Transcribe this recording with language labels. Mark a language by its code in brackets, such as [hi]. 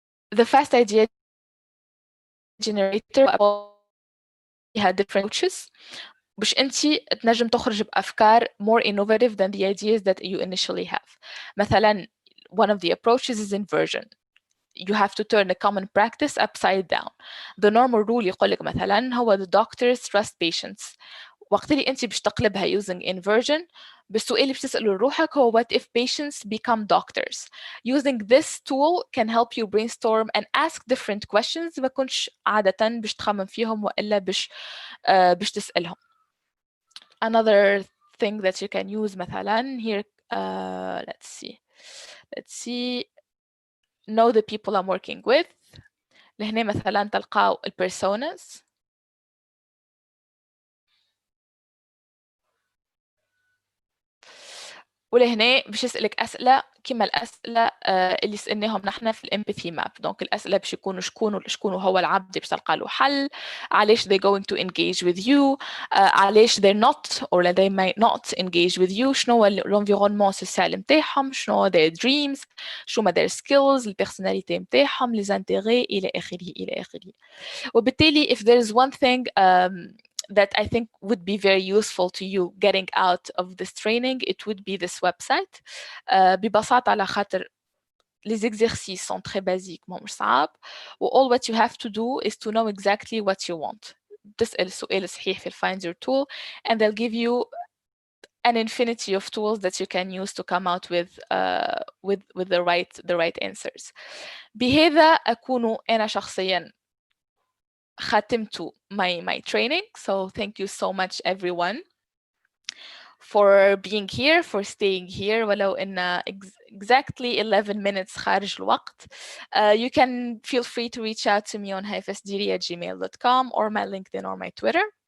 [en] The fast idea generator has different approaches [ar] باش انتي تنجم تخرج بأفكار [en] more innovative than the ideas that you initially have. مثلا one of the approaches is inversion. You have to turn a common practice upside down. The normal rule [ar] يقولك مثلا هو [en] the doctors trust patients. [ar] وقت اللي انتي باش تقلبها [en] using inversion [ar] بالسؤال اللي باش تسأله لروحك هو [en] what if patients become doctors. Using this tool can help you brainstorm and ask different questions [ar] ما كنتش عادة باش تخمم فيهم وإلا باش تسألهم. [en] Another thing that you can use مثلا here let's see know the people I'm working with. [ar] لهنا مثلا تلقاو personas. ولهنا باش يسألك أسئلة كما الأسئلة اللي سألناهم نحن في الامباثي ماب. دونك الأسئلة باش يكونوا شكون هو العبد باش تلقى له حل، علاش [en] they going to engage with you، [ar] علاش [en] they're not or they might not engage with you، [ar] شنو هو [fr] l'environnement social [ar] نتاعهم، شنو هو [en] their dreams، [ar] شنو هما [en] their skills، [ar] البيرسوناليتي نتاعهم، [fr] les intérêts [ar] إلى آخره إلى آخره. [en] وبالتالي if there is one thing that I think would be very useful to you getting out of this training, it would be this website. [ar] ببساطة على خاطر [fr] les exercices sont très basiques [ar] مش صعب [en] و all what you have to do is to know exactly what you want. [ar] تسأل السؤال الصحيح في [en] find your tool and they'll give you an infinity of tools that you can use to come out with the right answers. [ar] بهذا أكون أنا شخصياً ختمت [en] my training. So thank you so much everyone for being here, for staying here [ar] ولو إن [en] exactly 11 minutes [ar] خارج الوقت. [en] You can feel free to reach out to me on haifasdiri@gmail.com or my LinkedIn or my Twitter.